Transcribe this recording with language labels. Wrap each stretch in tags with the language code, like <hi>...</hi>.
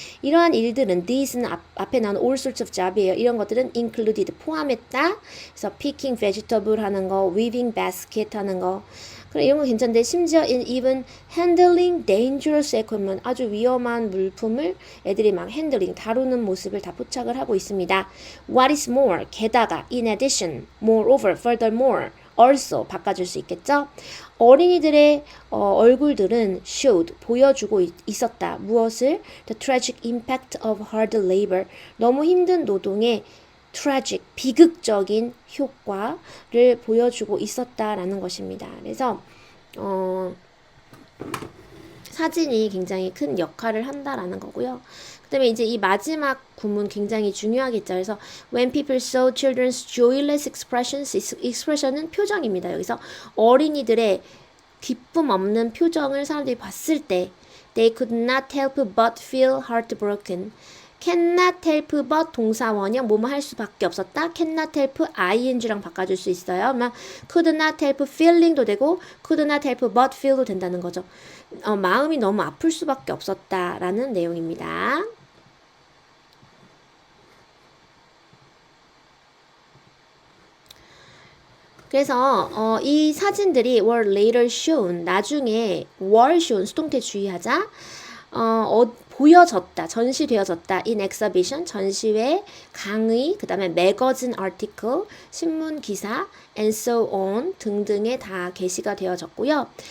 <ko>이러한 일들은 these는 앞에 나온</ko> <en>all sorts of job</en> <ko>이에요. 이런 것들은 included, 포함했다. 그래서</ko> <en>picking vegetable</en> <ko>하는 거,</ko> <en>weaving basket</en> <ko>하는 거, 그럼 이런 거 괜찮은데 심지어</ko> <en>even handling dangerous equipment,</en> <ko>아주 위험한 물품을 애들이 막 핸들링, 다루는 모습을 다 포착을 하고 있습니다. What is more, 게다가, in addition, moreover, furthermore, also 바꿔줄 수 있겠죠? 어린이들의 얼굴들은 showed, 보여주고 있었다. 무엇을?</ko> <en>The tragic impact of hard labor,</en> <ko>너무 힘든 노동의 tragic, 비극적인 효과를 보여주고 있었다라는 것입니다. 그래서 사진이 굉장히 큰 역할을 한다라는 거고요. 그 다음에 이제 이 마지막 구문 굉장히 중요하겠죠. 그래서</ko> <en>when people saw children's joyless expressions,</en> <ko>expression은 표정입니다. 여기서 어린이들의 기쁨 없는 표정을 사람들이 봤을 때</ko> <en>They could not help but feel heartbroken.</en> <ko>cannot help but 동사 원형 뭐뭐 할 수밖에 없었다. cannot help ing랑 바꿔줄 수 있어요. 그러면</ko> <en>could not help feeling</en> <ko>도 되고</ko> <en>could not help but feel</en> <ko>도 된다는 거죠. 마음이 너무 아플 수밖에 없었다라는 내용입니다. 그래서 이 사진들이</ko> <en>were later shown</en> <ko>나중에 were shown 수동태 주의하자 보여졌다 전시되어졌다 in exhibition 전시회 강의 그 다음에</ko> <en>magazine article</en> <ko>신문 기사 and so on 등등에 다 게시가 되어졌고요.</ko>